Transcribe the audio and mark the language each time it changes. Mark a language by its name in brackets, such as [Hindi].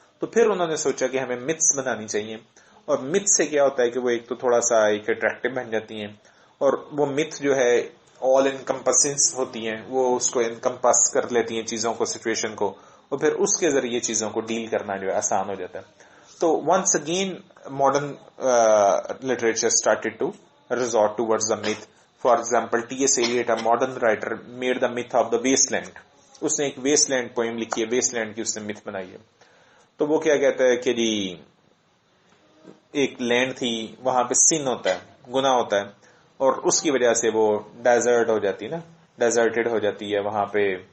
[Urdu] تو پھر انہوں نے سوچا کہ ہمیں myths بنانی چاہیے, اور myth سے کیا ہوتا ہے کہ وہ ایک تو تھوڑا سا ایک اٹریکٹیو بن جاتی ہیں, اور وہ myth جو ہے آل انکمپسنگ ہوتی ہیں, وہ اس کو انکمپس کر لیتی ہیں چیزوں کو, سچویشن کو, اور پھر اس کے ذریعے چیزوں کو ڈیل کرنا جو ہے آسان ہو جاتا ہے. [English] تو once again modern literature started to resort towards the myth. For example T.S. Eliot, a modern writer, made the myth of the wasteland. [Urdu] اس نے ایک ویسٹ لینڈ پوئم لکھی ہے, ویسٹ لینڈ کی اس نے myth بنائی ہے. تو وہ کیا کہتا ہے کہ جی ایک لینڈ تھی, وہاں پہ سن ہوتا ہے, گناہ ہوتا ہے, اور اس کی وجہ سے وہ ڈیزرٹ ہو جاتی ہے نا, ڈیزرٹڈ ہو جاتی ہے, وہاں پہ